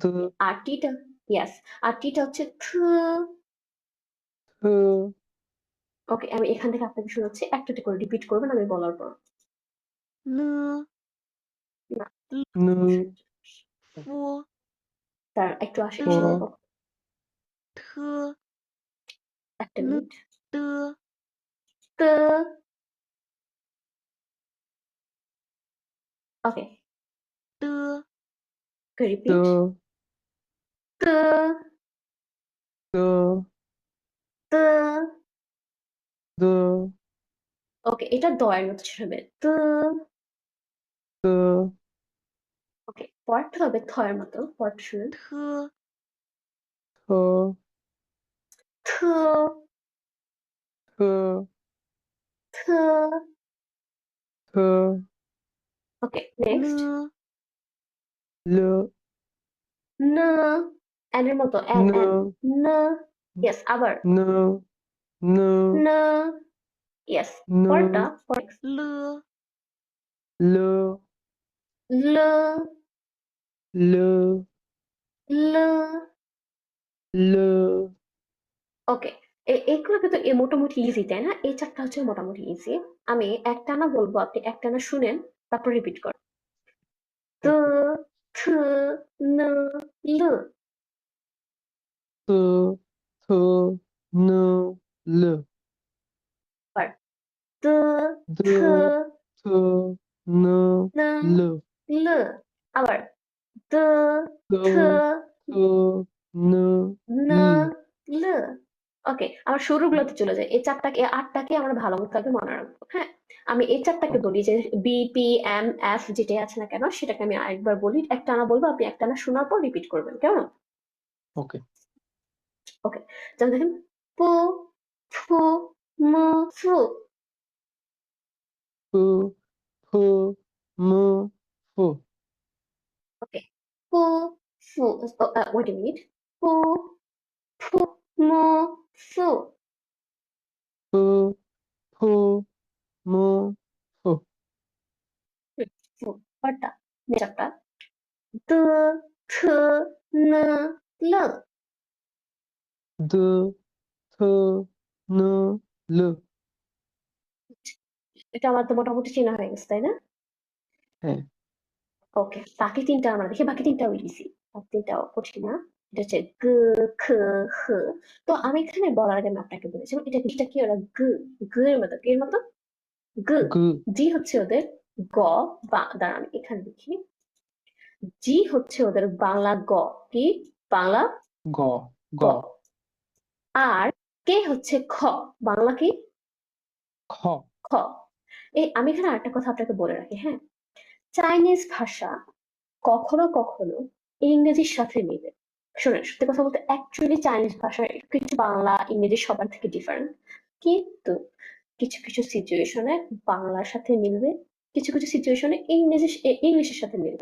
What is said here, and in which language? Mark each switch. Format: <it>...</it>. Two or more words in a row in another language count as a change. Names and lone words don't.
<bn>আর টিটা ইয়াস, আর টিটা হচ্ছে থ। থ, ওকে, আমি এখান থেকে আপনাকে শোনাচ্ছি, একটা একটা করে রিপিট করবেন আমি বলার পর। ন, না, নু, ফু, তার একটু আসে ত, ফ, শুনবো। থ, একটা ন, মিনিট। ত, ত, ওকে, ত, ত, রিপিট। ত, ত, ত, দ, ওকে, এটা দ এর মতো শেষ হবে। ত, ত, ওকে, পরটা হবে থ এর মতো, পরটা শুনুন। থ, থ, থ, থ, থ, থ, ওকে, ন, নেক্সট। ল, ন, এন এর মতো, ন, এন, ন, ইয়েস, আবার ন, ন, ন, ইয়েস, ন, পরটা ল, ল, ল, ল, ল, ল, ওকে। এগুলো কিন্তু মোটামুটি ইজি, তাই না? এই চারটা হচ্ছে মোটামুটি ইজি। আমি একটানা বলবো, আপনি একটানা শুনেন, তারপর রিপিট করেন। ত, ওকে, থ, ন, ল। থ, থ, ন, ল, আবার ত, দ, থ, থ, ন, ন, ল, ল। আবার ত, দ, থ, থ, ন, ন, ল, ল। ওকে, আমার শুরুগুলোতে চলে যায়। এই চারটাকে, এই আটটাকে আমরা ভালো মতো আগে মনে রাখবো। হ্যাঁ, আমি এই চারটাকে ওকে, বলি যে বি, পি, এম, এফ যেটাই আছে না কেন, সেটাকে আমি আরেকবার বলি, একটানা বলবো, আপনি একটানা শোনার পর রিপিট করবেন, কেমন? ওকে, ওকে, যেমন দেখেন, পু, ফু, মু, ফু। ফ, ফ, ম, ফ, ওকে, পু, ফু,</bn> <en>wait a minute,</en> <bn>পু, ফু, মু, ফু। ফ, ফ, ম, ফ, ফু, পরটা, চারটা, দ, থ, ন, ল। দ, থ, ন, ল। এটা আমার তো মোটামুটি চেনা হয়ে গেছে, তাই না? হ্যাঁ, ওকে, বাকি তিনটা আমরা দেখি, বাকি তিনটাও ইজি, বাকি তিনটাও কঠিন না। এটা হচ্ছে গ, খ, হ। তো আমি এখানে বলার আগে আমি আপনাকে বলেছিলাম এটা কি ওরা গ, গ এর মতো, কি এর মতো? গ। গ, জি হচ্ছে ওদের গ, বা দাঁড়া আমি এখানে লিখি। জি হচ্ছে ওদের বাংলা গ, কি বাংলা গ, গ, গ। আর কে হচ্ছে খ, বাংলা কি খ, খ। আমি এখানে আরেকটা কথা আপনাকে বলে রাখি, হ্যাঁ, চাইনিজ ভাষা কখনো কখনো ইংরেজির সাথে মিলে। শোনেন, সত্যি কথা বলতে অ্যাকচুয়ালি চাইনিজ ভাষা কিছু বাংলা ইংরেজি সবার থেকে ডিফারেন্ট, কিন্তু কিছু কিছু সিচুয়েশনে বাংলার সাথে মিলবে, কিছু কিছু সিচুয়েশনে ইংলিশের সাথে মিলবে।</bn>